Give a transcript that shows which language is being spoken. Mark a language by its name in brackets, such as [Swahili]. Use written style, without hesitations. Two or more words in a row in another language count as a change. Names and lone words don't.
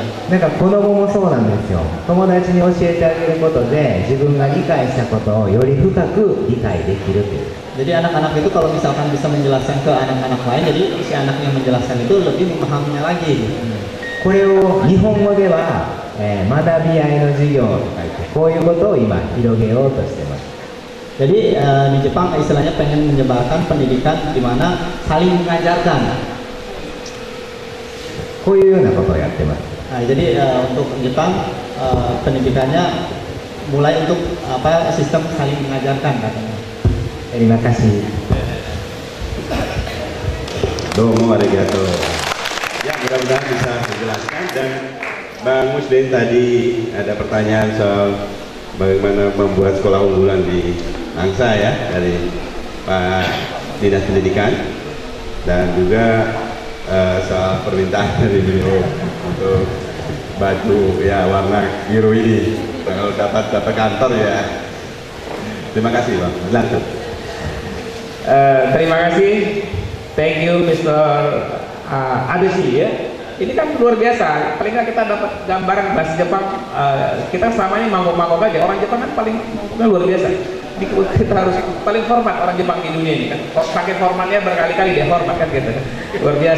[Japanese] なんか子供もそうなんですよ。友達に教えてあげることで自分が理解したことをより深く理解できるという。 [Indonesian] Jadi anak-anak itu kalau misalkan bisa menjelaskan ke anak-anak lain, jadi si anak yang menjelaskan itu lebih memahaminya lagi. [Japanese] これを日本語では、学び合いの授業とか言ってこういうことを今広げようとしています。 [Indonesian] Jadi di Jepang istilahnya pengen menyebarkan pendidikan di mana saling mengajarkan. [Japanese] こういうようなことをやってます。 [Indonesian] Nah, jadi untuk Jepang pendidikannya mulai untuk sistem saling mengajarkan katanya. Terima kasih. [Japanese] どうもありがとう. [Indonesian] Ya, mudah-mudahan bisa menjelaskan. Dan Bang Muslim tadi ada pertanyaan soal bagaimana membuat sekolah unggulan di Angsa ya, dari Pak Dinas Pendidikan, dan juga soal permintaan dari beliau untuk baju ya warna biru ini kalau dapat kantor ya. Terima kasih Bang. Lanjut. Terima kasih, [English] thank you Mr. [Indonesian] Adeshi ya. Ini kan luar biasa, paling nggak kita dapat gambaran bahasa Jepang. Kita selama ini mangkok-mangkok aja, orang Jepang kan paling luar biasa. Kita harus paling format orang Jepang di dunia ini kan. Pakai formatnya berkali-kali dia format kan gitu, luar biasa.